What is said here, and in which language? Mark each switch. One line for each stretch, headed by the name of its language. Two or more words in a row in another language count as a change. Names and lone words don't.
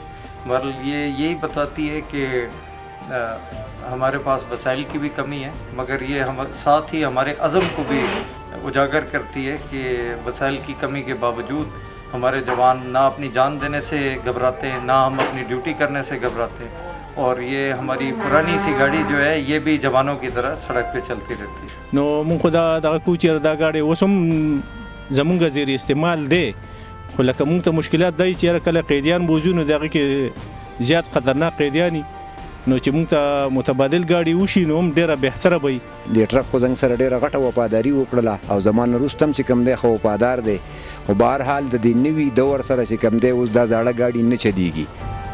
Urdu: بہرحال یہ یہی بتاتی ہے کہ ہمارے پاس وسائل کی بھی کمی ہے، مگر یہ ہم ساتھ ہی ہمارے عزم کو بھی اجاگر کرتی ہے کہ وسائل کی کمی کے باوجود ہمارے جوان نہ اپنی جان دینے سے گھبراتے ہیں، نہ ہم اپنی ڈیوٹی کرنے سے گھبراتے ہیں. اور یہ ہماری پرانی سی گاڑی جو ہے یہ بھی جوانوں کی طرح سڑک پہ چلتی رہتی ہے.
Pashto: नो मोږ خو دا کوچر دا गाड़ी اوس هم زمونږ زیر استعمال دی، خو لکه موږ ته مشکلات دی چې کله قیدیان بوځو نو دغه کې زیات خطرناک قیدیانی نو چې موږ ته متبادل गाड़ी وشي نو هم ډیره بهتره وي. د ټرک خو زنګ سره ډیره غټه وفاداری وکړله او زمان وروسته چې کم دی خو وفادار دی، خو بهر حال د دې نوي دور سره چې کم دی اوس دا زاړه गाड़ी نه چلیږي.